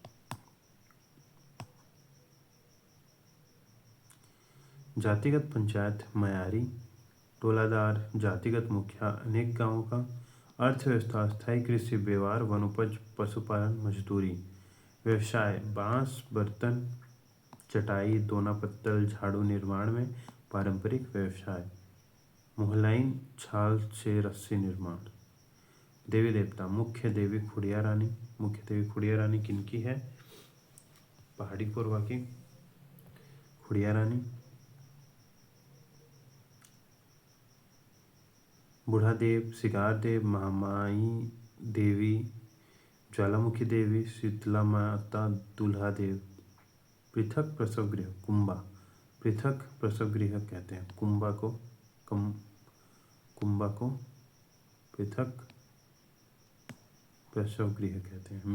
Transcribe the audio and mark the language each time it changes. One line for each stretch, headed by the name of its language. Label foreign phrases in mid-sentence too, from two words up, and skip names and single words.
Hindi: जातिगत पंचायत मयारी टोलादार जातिगत मुखिया अनेक गांवों का। अर्थव्यवस्था स्थायी कृषि व्यवहार वनोपज पशुपालन मजदूरी। व्यवसाय बांस बर्तन चटाई दोना पत्तल झाड़ू निर्माण में पारंपरिक व्यवसाय। मोहलाइन छाल से रस्सी निर्माण। देवी देवता मुख्य देवी खुड़िया रानी। मुख्य देवी खुड़िया रानी किनकी है? पहाड़ी कोरबा की खुड़िया रानी। बूढ़ा देव शिकार देव महामाई देवी ज्वालामुखी देवी शीतला माता दूल्हा देव। पृथक प्रसव गृह कुंभा। पृथक प्रसव गृह कहते हैं कुंभा को पृथक प्रसव गृह कहते हैं।